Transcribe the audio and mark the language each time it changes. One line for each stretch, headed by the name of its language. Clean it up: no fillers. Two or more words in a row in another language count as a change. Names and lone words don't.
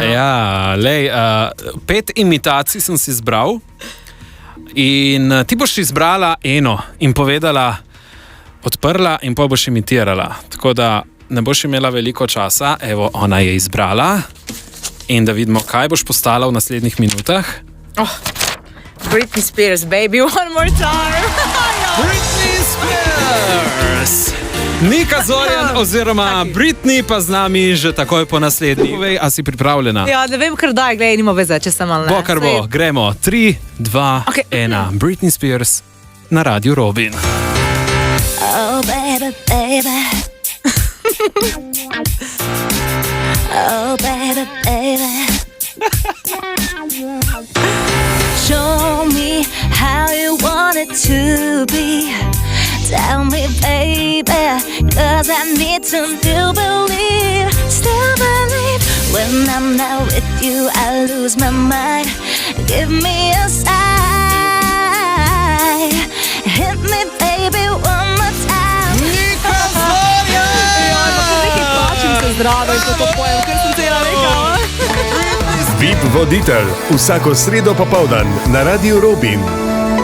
Slovenian: Ja, lej, 5 imitacij sem si izbral in ti boš izbrala eno in povedala, odprla in pa boš imitirala. Tako da ne boš imela veliko časa. Evo, ona je izbrala in da vidimo, kaj boš postala v naslednjih minutah.
English: Britney Spears, baby, one more time. Britney Spears!
Slovenian: Nika Zorjan oziroma Britney pa z nami že takoj po naslednji. Povej, a si pripravljena? Ja, ne vem, kar daj, gledaj, nima veze, če sem ali ne. Bo, kar bo. Gremo. 3, 2, 1. Britney Spears na Radiu Robin.
English: Oh, baby, baby. Oh, baby, baby. Show me how you want it to be. Tell me, baby, 'cause I need to still believe. When I'm not with you, I lose my mind. Give me a sign. Hit me, baby, one more time.
Slovenian: Nika Zorjan! Nekaj plačim se zdravo, ko to pojem, ker sem tega rekala. VIP voditelj vsako sredo popoldan na Radiu Robin.